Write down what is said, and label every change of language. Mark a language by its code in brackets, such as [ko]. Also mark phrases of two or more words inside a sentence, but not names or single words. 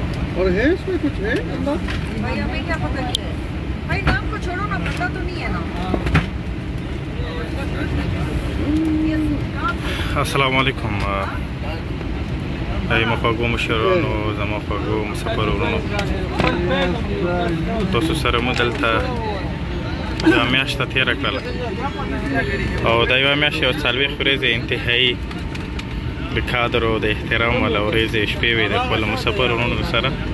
[hi] और है इसमें कुछ है अंदर? भाई हमें क्या पता क्या है भाई, नाम को छोड़ो ना, पता तो नहीं है ना। [ps] السلام علیکم ای مخواږو مشرانو زما خواږو مسافر ورونو، تاسو سره مو دلته یوه میاشته تېره کړله او دا یوه میاشت یو څلوېښت ورځې انتهایي د قدر او د احترام والا ورځې شپې وې د خپلو مسافر ورونو سره.